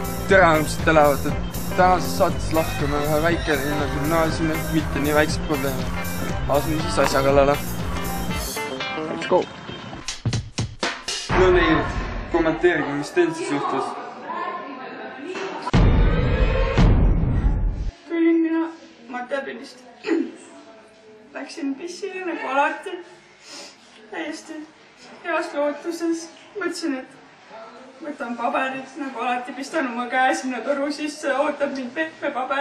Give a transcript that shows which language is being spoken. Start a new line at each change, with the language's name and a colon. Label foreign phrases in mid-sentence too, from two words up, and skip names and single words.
Estonian: tere armsad elavad, et tänases saates lahkame ühe väikelinna gümnaasiumi, mitte nii väiksed probleeme. Asume siis asja kallale.
English: Let's go!
Estonian: No nii, kommenteerige, mis teil siis juhtus? Tulin mina Matepilist. Läksin pissile nagu alati. Täiesti heas lootuses. Mõtlesin, et võtan paberid, nagu alati pistan oma käe sinna toru sisse, ootab mind pehme paber.